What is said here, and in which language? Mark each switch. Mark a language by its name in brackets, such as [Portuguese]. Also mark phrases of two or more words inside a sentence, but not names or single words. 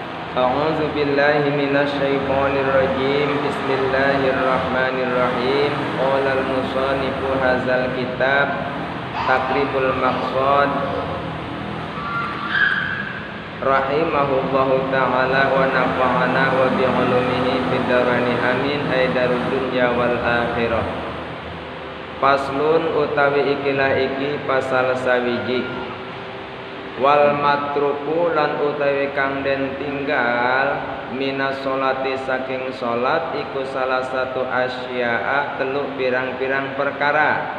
[Arabic] أعوذ بالله من الشيطان الرجيم. بسم الله الرحمن الرحيم. قال المصنف هذا الكتاب تقريب المقصد رحمه الله تعالى ونفعنا وبعلومه في الدارين آمين أي دار الدنيا والآخرة. [Javanese] Faslun utawi ikilah iki pasal sawiji. [Arabic] والمتروك [Javanese] lan utawi kang den tinggal [Arabic] من الصلاة [Javanese] saking sholat iku salah satu asya'a teluk pirang-pirang perkara.